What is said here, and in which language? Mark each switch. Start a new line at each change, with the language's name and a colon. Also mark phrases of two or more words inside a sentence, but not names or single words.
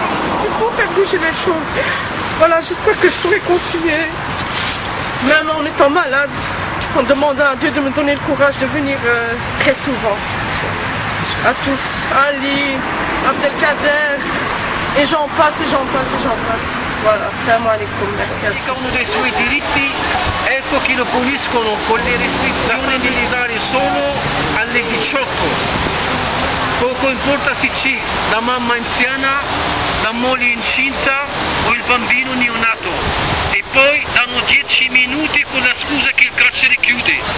French: Il faut faire bouger les choses. Voilà, j'espère que je pourrai continuer, même en étant malade, en demandant à Dieu de me donner le courage de venir très souvent. À tous, Ali, Abdelkader, e j'en passe, e j'en passe, e j'en passe. Voilà,
Arabic: سلام عليكم,
French: merci
Italian: a tutti. Uno dei suoi diritti, ecco che lo puniscono con le restrizioni militari solo alle 18. Poco importa se c'è la mamma anziana, la moglie incinta o il bambino neonato. E poi danno 10 minuti con la scusa che il carcere chiude.